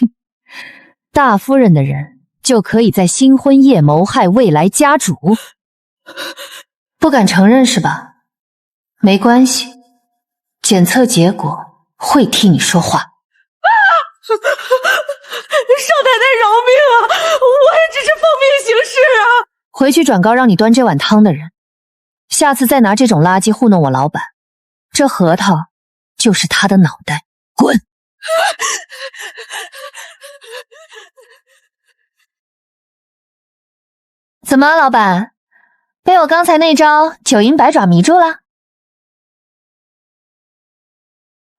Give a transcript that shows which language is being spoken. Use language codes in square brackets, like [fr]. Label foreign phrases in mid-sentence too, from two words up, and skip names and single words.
[zh] 哼，大夫人的人就可以在新婚夜謀害未來家主？不敢承認是吧？沒關係，檢測結果會替你說話。少奶奶饒命啊！我也只是奉命行事啊。回去轉告讓你端這碗湯的人，下次再拿這種垃圾糊弄我老闆，這核桃就是他的腦袋。滾！怎麼，老闆，被我剛才那招九陰白爪迷住了？